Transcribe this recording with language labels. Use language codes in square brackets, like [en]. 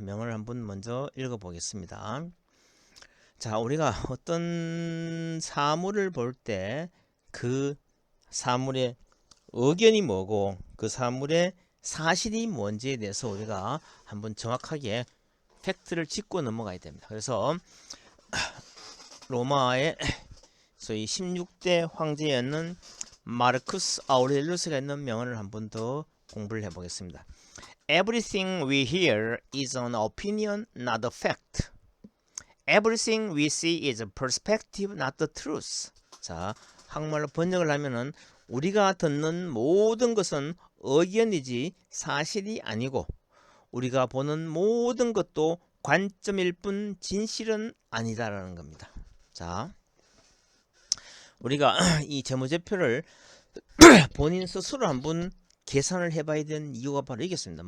[ko] 명언을 한번 먼저 읽어보겠습니다. 자, 우리가 어떤 사물을 볼 때 그 사물의 의견이 뭐고 그 사물의 사실이 뭔지에 대해서 우리가 한번 정확하게 팩트를 짚고 넘어가야 됩니다. 그래서 로마의 소위 16대 황제였는 마르쿠스 아우렐리우스가 있는 명언을 한번 더 공부를 해보겠습니다. [en] Everything we hear is an opinion, not a fact. Everything we see is a perspective, not the truth. [ko] 자, 한국말로 번역을 하면은 우리가 듣는 모든 것은 의견이지 사실이 아니고 우리가 보는 모든 것도 관점일 뿐 진실은 아니다라는 겁니다. 자, 우리가 이 재무제표를 본인 스스로 한번 계산을 해봐야 되는 이유가 바로 이겠습니다.